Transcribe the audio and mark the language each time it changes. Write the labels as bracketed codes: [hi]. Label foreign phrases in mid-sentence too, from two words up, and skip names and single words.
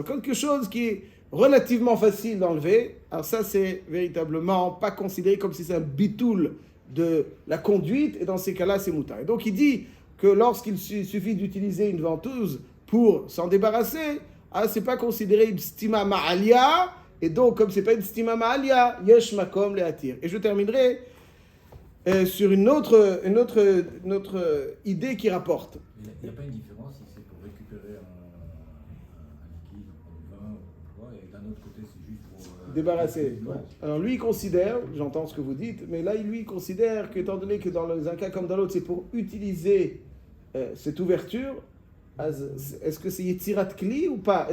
[fr] Quelque chose qui est relativement facile d'enlever, alors ça, c'est véritablement pas considéré comme si c'est un bitoul de la conduite. Et dans ces cas-là, c'est moutar. Et donc il dit que lorsqu'il suffit d'utiliser une ventouse pour s'en débarrasser, c'est pas considéré une [he] סתימה מעליא, [fr] et donc comme c'est pas une [he] סתימה מעליא, יש מקום להתיר. [fr] Et je terminerai sur une autre idée qui rapporte. Il n'y a pas une différence si c'est pour récupérer un liquide, un vin ou quoi, et d'un autre côté c'est juste pour... débarrasser. Ouais. Alors lui il considère, j'entends ce que vous dites, mais là lui il considère qu'étant donné que dans un cas comme dans l'autre, c'est pour utiliser cette ouverture, est-ce que c'est [he] יצירת כלי [fr] ou pas?